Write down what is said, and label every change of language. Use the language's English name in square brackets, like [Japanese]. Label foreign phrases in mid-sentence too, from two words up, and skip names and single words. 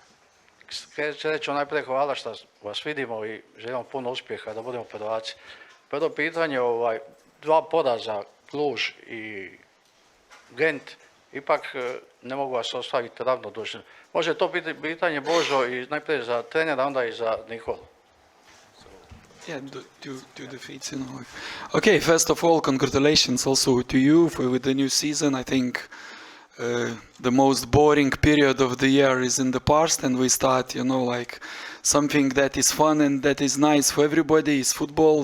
[Croatian] Reću najprije hvala što vas vidimo i želimo puno uspjeha da budemo prvaci. Prvo pitanje, dva poraza, Kluž i Gent, ipak ne mogu vas ostaviti ravnodušni. Može to biti pitanje, Božo, i najprije za trenera, onda i za Nikolu. [English] Yeah, two defeats, Okay, first of all, congratulations also to you with the new season. I think the most boring period of the year is in the past, and we start, something that is fun and that is nice for everybody is football.